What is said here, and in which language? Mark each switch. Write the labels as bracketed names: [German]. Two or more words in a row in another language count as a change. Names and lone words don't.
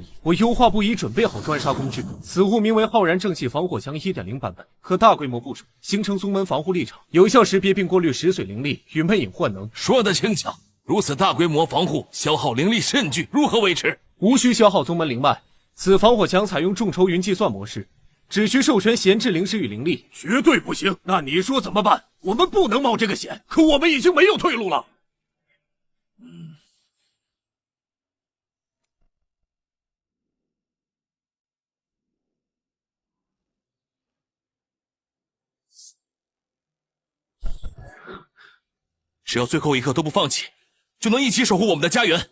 [Chinese] 我優化不已準備好專殺工具，此物名為浩然正氣防火牆 1.0 版本，可大規模部署，形成宗門防護立場，有效識別並過濾石髓靈力與魅影幻能。說得輕巧，如此大規模防護，消耗靈力甚巨，如何維持？無需消耗宗門靈脈。此防火牆採用眾籌雲計算模式，只需授權閒置靈石與靈力。絕對不行！那你說怎麼辦？我們不能冒這個險，可我們已經沒有退路了。只要最後一刻都不放棄，就能一起守護我們的家園。